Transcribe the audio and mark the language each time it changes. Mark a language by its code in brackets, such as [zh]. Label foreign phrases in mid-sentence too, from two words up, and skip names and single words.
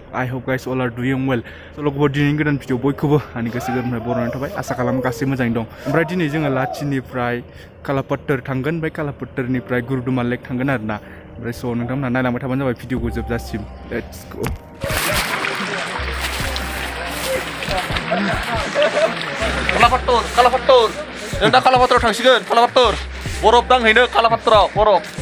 [en] I hope guys all are doing well. [brx] So लोगोफोर दिनैनि गोदान भिडिअ बयखौबो आंनि गोसो गोरबोनिफ्राय बरायनाय थाबाय आसा खालामो गासैबो मोजाङै दं। ओमफ्राय दिनै जोङो लाचिनिफ्राय कालापात्तर थांगोन ओमफ्राय कालापात्तरनिफ्राय गुरुदुमा लेक थांगोन आरोना। ओमफ्राय स' नोंथांमोनहा नायलांबाय थाबानो जाबाय भिडिअखौ जोबजासिम। [en] Let's go. [brx] कालापात्तर जों दा कालापात्तराव थांसिगोन कालापात्तर बरफ दांहैनो कालापात्तराव बरफ